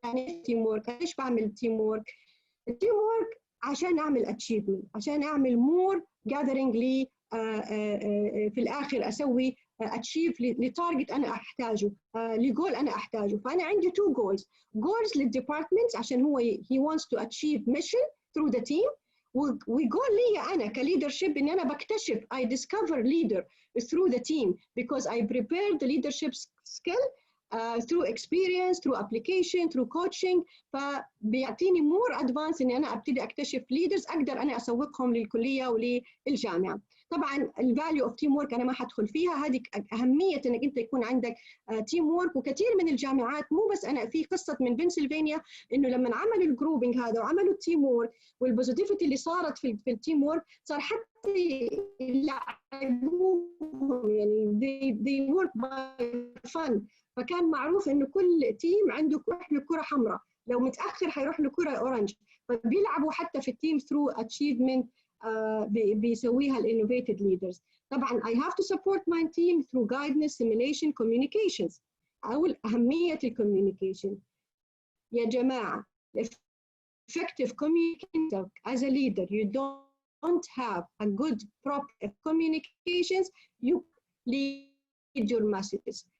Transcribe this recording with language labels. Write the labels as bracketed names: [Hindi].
[Arabic] يعني ايش تيم وورك؟ ليش بعمل تيم وورك؟ التيم وورك عشان اعمل اتشيفمنت، عشان اعمل مور جاذرينج لي في الاخر اسوي اتشيف لتارجت انا احتاجه، لجول انا احتاجه. فانا عندي 2 جولز للديبارتمنت عشان هو [English] he wants to achieve mission through the team، [Arabic] وجول لي انا كليدرشيب ان انا بكتشف [English] I discover leader through the team because I prepare the leadership skill through experience, through application, through coaching. [Arabic] فبيعطيني [English] more advance [Arabic] إني أنا أبتدي أكتشف leaders أقدر أنا أسوقهم للكلية وللجامعة. طبعاً الفاليو اوف تيم وورك أنا ما حدخل فيها، هذه أهمية إنك أنت يكون عندك تيم وورك. وكثير من الجامعات مو بس أنا، في قصة من بنسلفانيا إنه لما عملوا الجروبينج هذا وعملوا التيم وورك والبوزيتيفيتي اللي صارت في التيم وورك، صار حتى يلعبوهم يعني [English] they work by fun. [Arabic] فكان معروف انه كل تيم عنده يروح له كره حمراء، لو متاخر حيروح له كره اورنج، فبيلعبوا حتى في التيم ثرو اتشيفمنت بيسويها الانوفيتد ليدرز. [English] طبعا I have to support my team through guidance, simulation, communications. [Arabic] اول اهميه الكوميونيكيشن يا جماعه. [English] effective communication as a leader, you don't have a good proper communications, you lead your messages.